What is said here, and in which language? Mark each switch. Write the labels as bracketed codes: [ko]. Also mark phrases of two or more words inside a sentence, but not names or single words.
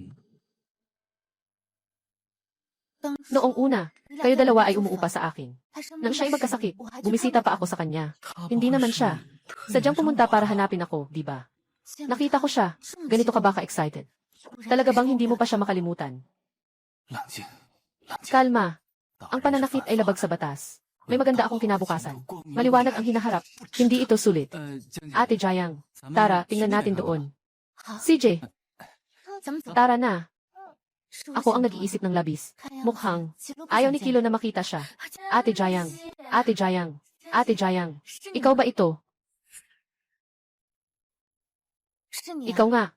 [tl] Noong una, kayo dalawa ay umuupa sa akin. Nang siya'y magkasakit, bumisita pa ako sa kanya. Hindi naman siya. Sadyang pumunta para hanapin ako, di ba? Nakita ko siya. Ganito ka ba ka-excited? Talaga bang hindi mo pa siya makalimutan? [zh] 冷静，冷静。 [tl] Kalma. Ang pananakit ay labag sa batas. May maganda akong kinabukasan. Maliwanag ang hinaharap. Hindi ito sulit. [zh] 江姐， [tl] Ate Jiang, [zh] 咱们 [tl] Tara, tingnan natin doon. CJ, tara na. Ako ang nag-iisip ng labis. Mukhang, ayaw ni Kilo na makita siya. Ate Jiang, Ate Jiang, Ate Jiang. Ikaw ba ito? Ikaw nga.